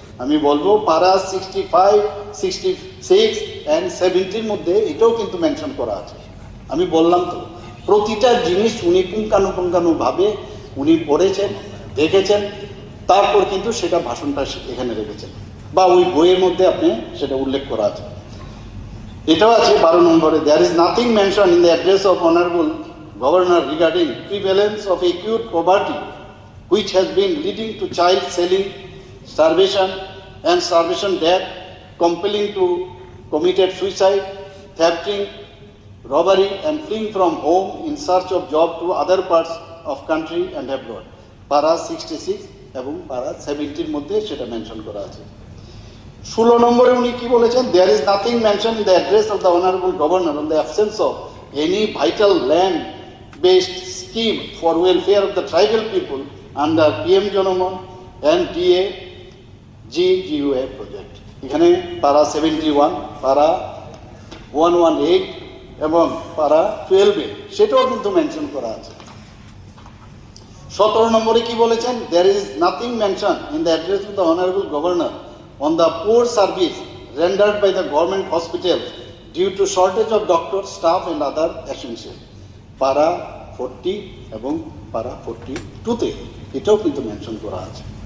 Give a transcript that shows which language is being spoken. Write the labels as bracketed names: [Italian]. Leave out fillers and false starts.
[Bangla] আমি বলবো পারা 65, 66 and 70 মধ্যে এটাও কিন্তু মেনশন করা আছে। আমি বললাম তো প্রতিটা জিনিস উনি পুঙ্খানুপুঙ্খানুভাবে উনি পড়েছেন, দেখেছেন, তারপর কিন্তু সেটা ভাষণটা এখানে রেখেছেন বা ওই বইয়ের মধ্যে আপনি সেটা উল্লেখ করা আছে। এটাও আছে 12 নম্বরে [English] There is nothing mention in the address of honourable Governor regarding prevalence of acute poverty which has been leading to child selling, starvation death, compelling to committed suicide, thefting, robbery and fleeing from home in search of job to other parts of country and abroad. [Bangla] Para 66 এবং para 70 মধ্যে সেটা mention করা আছে। 16 নম্বরে উনি কি বলেছেন? [English] There is nothing mentioned in the address of the Honorable Governor on the absence of any vital land-based scheme for welfare of the tribal people under PM Jonomon and DA-GGUA project. [Bangla] এখানে পারা 71, পারা 118 এবং পারা 12 সেটাও কিন্তু mention করা আছে। 17 নম্বরে কি বলেছেন? [English] There is nothing mentioned in the address of the Honorable Governor on the poor service rendered by the government hospitals due to shortage of doctors, staff and other essentials. Para [Bangla] 40 এবং পারা 42-তে এটাও কিন্তু mention করা আছে।